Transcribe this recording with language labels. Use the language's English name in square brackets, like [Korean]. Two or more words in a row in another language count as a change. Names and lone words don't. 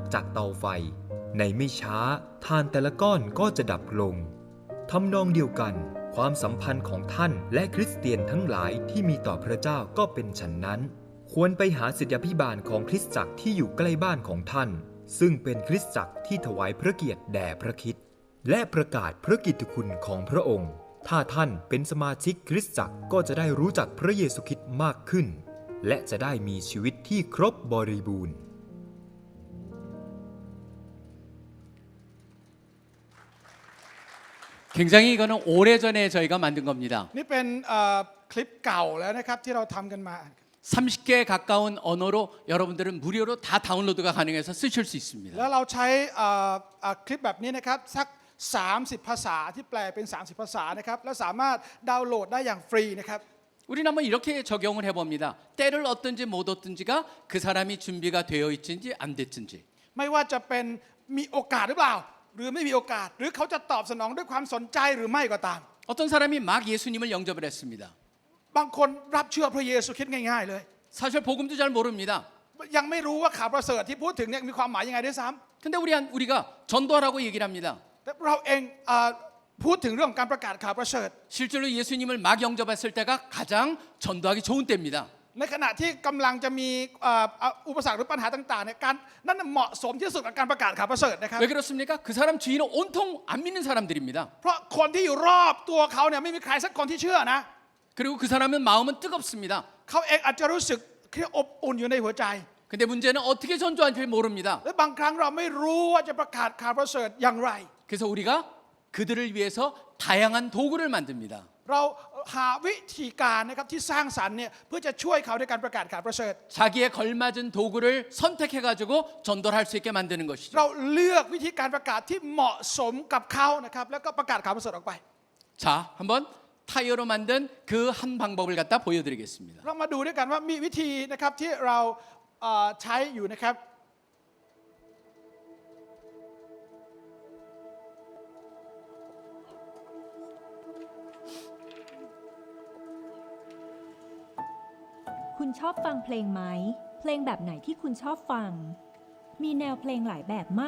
[Thai] จากเตาไฟ ในไม่ช้าถ่านแต่ละก้อนก็จะดับลงทำนองเดียวกันความสัมพันธ์ของท่านและคริสเตียนทั้งหลายที่มีต่อพระเจ้าก็เป็นฉันนั้น ควรไปหาศิษยาภิบาลของคริสตจักรที่อยู่ใกล้บ้านของท่าน ซึ่งเป็นคริสตจักรที่ถวายพระเกียรติแด่พระคริสต์และประกาศพระกิตติคุณของพระองค์ ถ้าท่านเป็นสมาชิกคริสตจักรก็จะได้รู้จักพระเยซูคริสต์มากขึ้น และจะได้มีชีวิตที่ครบบริบูรณ์ [Korean] 굉장히 이거는 오래전에 저희가 만든 겁니다. [Thai] นี่เป็นคลิปเก่าแล้วนะครับที่เราทำกันมา [Korean] 30개에 가까운 언어로 여러분들은 무료로 다 다운로드가 가능해서 쓰실 수 [Thai] แล้ว [Korean] 있습니다. [Thai] เราใช้คลิปแบบนี้นะครับสัก 30 ภาษาที่แปลเป็น 30 ภาษานะครับแล้วสามารถดาวน์โหลดได้อย่างฟรีนะครับ [Korean] 우리는 한번 이렇게 적용을 해봅니다. 때를 얻든지 못 얻든지가 그 사람이 준비가 되어 있든지 안 됐든지. [Thai] ไม่ว่าจะเป็นมีโอกาสหรือเปล่า หรือไม่มีโอกาส หรือเขาจะตอบสนองด้วยความสนใจหรือไม่ก็ตาม [Korean] 어떤 사람이 막 예수님을 영접을 했습니다. [Thai] บางคนรับเชื่อพระเยซูคริสต์ง่ายๆเลย [Korean] 사실 복음도 잘 모릅니다. [Thai] ยังไม่รู้ว่าข่าวประเสริฐที่พูดถึงเนี่ยมีความหมายยังไงด้วยซ้ [Korean] 근데 우리가 전도하라고 얘기를 합니다. [Thai] ำแต่เราเองพูดถึงเรื่องของการประกาศข่าวประเสริฐ [Korean] 실제로 예수님을 막 영접했을 때가 가장 전도하기 좋은 때입니다. [Thai] ในขณะที่กำลังจะมีอุปสรรคหรือปัญหาต่างๆเนี่ยการนั่นเหมาะสมที่สุดกับการประกาศข่าวประเสริฐนะครับ [Korean] 왜 그렇습니까? 그 사람 주위는 온통 안 믿는 사람들입니다. [Thai] เพราะคนที่อยู่รอบตัวเขาเนี่ยไม่มีใครสักคนที่เชื่อนะ [Korean] 그리고 그 사람은 마음은 뜨겁습니다. [Thai] เขาเองอาจจะรู้สึกแค่อบอุ่นอยู่ในหัวใจ [Korean] 근데 문제는 어떻게 전도할지 모릅니다. [Thai] และบางครั้งเราไม่รู้ว่าจะประกาศข่าวประเสริฐอย่างไร [Korean] 그래서 우리가 그들을 위해서 다양한 도구를 만듭니다. [Thai] เราหาวิธีการนะครับที่สร้างสรรค์เนี่ยเพื่อจะช่วยเขาในการประกาศข่าวประเสริฐ [Korean] 자기에 걸맞은 도구를 선택해 가지고 전도를 할 수 있게 만드는 것이죠. [Thai] เราเลือกวิธีการประกาศที่เหมาะสมกับเขานะครับแล้วก็ประกาศข่าวประเสริฐออกไป [Korean] 자, 한번 타이어로 만든 그 한 방법을 갖다 보여드리겠습니다. [Thai] เรามาดูด้วยกันว่ามีวิธีนะครับที่เราใช้อยู่นะครับ คุณชอบฟังเพลงไหม เพลงแบบไหนที่คุณชอบฟัง มีแนวเพลงหลายแบบมาก